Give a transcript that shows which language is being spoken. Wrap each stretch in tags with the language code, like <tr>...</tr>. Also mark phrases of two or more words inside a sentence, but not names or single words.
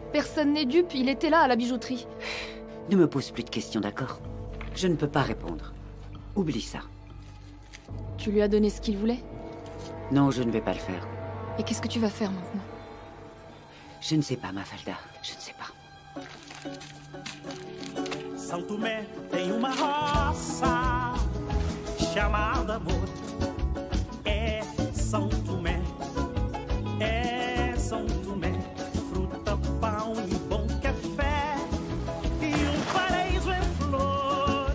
<fr>Personne n'est dupe, il était là à la bijouterie. Ne me pose plus de questions, d'accord? Je ne peux pas répondre. Oublie ça. Tu lui as donné ce qu'il voulait? Non, je ne vais pas le faire. Et qu'est-ce que tu vas faire maintenant? Je ne sais pas, Mafalda. Je ne sais pas.</fr> <pt>São Tomé tem uma roça chamada amor. É São Tomé, fruta, pão e bom café e paraíso em flor.</pt>